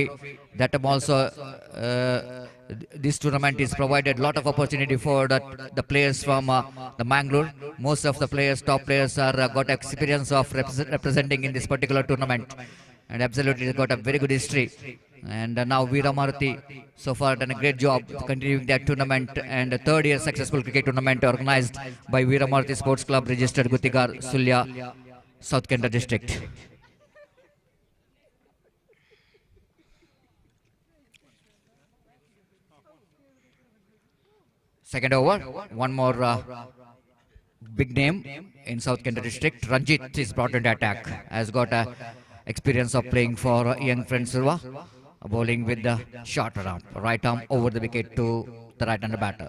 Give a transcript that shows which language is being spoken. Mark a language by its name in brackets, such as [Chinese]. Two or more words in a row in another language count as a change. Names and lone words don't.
[English] That also this tournament is provided lot of opportunity for the players from the Mangalore. Most of the players, top players, are got experience of representing in this particular tournament, and absolutely got a very good history. And now Veeramaruthi so far done a great job continuing that tournament, and a third year successful cricket tournament organized by Veeramaruthi Sports Club, registered Guthigaru, Sulya, South Canara district. Second over, one more big name in South Canara district. Ranjit is brought into attack, has got experience of playing for young friend Silva, bowling with the short arm, right arm over the wicket to the right-hander batter.